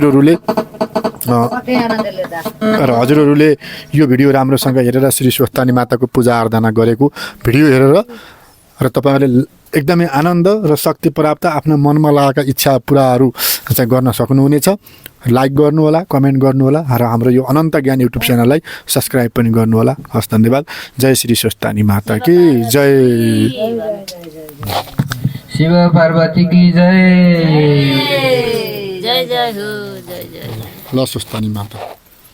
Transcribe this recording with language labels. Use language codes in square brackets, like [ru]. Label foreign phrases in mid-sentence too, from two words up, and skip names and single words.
[ne] हजुरहरूले यो भिडियो राम्रोसँग हेरेर श्री स्वस्थानी माताको पूजा आराधना गरेको भिडियो हेरेर र तपाईँहरूले एकदमै आनन्द र शक्ति प्राप्त आफ्नो मनमा लागेका इच्छा पुराहरू चाहिँ गर्न सक्नुहुनेछ लाइक गर्नुहोला कमेन्ट गर्नुहोला र हाम्रो यो अनन्त ज्ञान युट्युब च्यानललाई सब्सक्राइब पनि गर्नुहोला हस् धन्यवाद [hi] जय श्री स्वस्थानी माता की जय शिव पार्वती की जय जय जय हो जय जय [ne] ल स्वस्थानी माता